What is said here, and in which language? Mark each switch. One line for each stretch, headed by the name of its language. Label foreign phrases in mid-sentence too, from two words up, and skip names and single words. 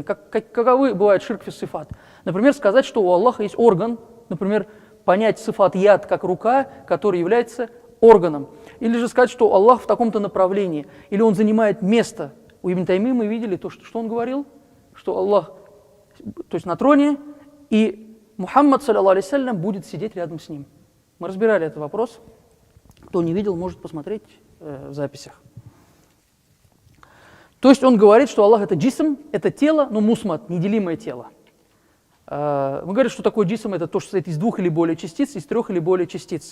Russian: Каковы бывают
Arabic: شرك في الصفات?
Russian: Например, сказать, что у Аллаха есть орган, например, понять
Arabic: صفة يد
Russian: как рука, который является органом. Или же сказать, что Аллах в таком-то направлении, или Он занимает место. У Ибн Тайми мы видели то, что он говорил, что Аллах, то есть на троне, и Мухаммад,
Arabic: صلى الله عليه وسلم,
Russian: будет сидеть рядом с ним. Мы разбирали этот вопрос. Кто не видел, может посмотреть в записях. То есть он говорит, что Аллах — это джисм, это тело, но мусмат, неделимое тело. Мы говорим, что такое джисм — это то, что состоит из двух или более частиц, из трех или более частиц.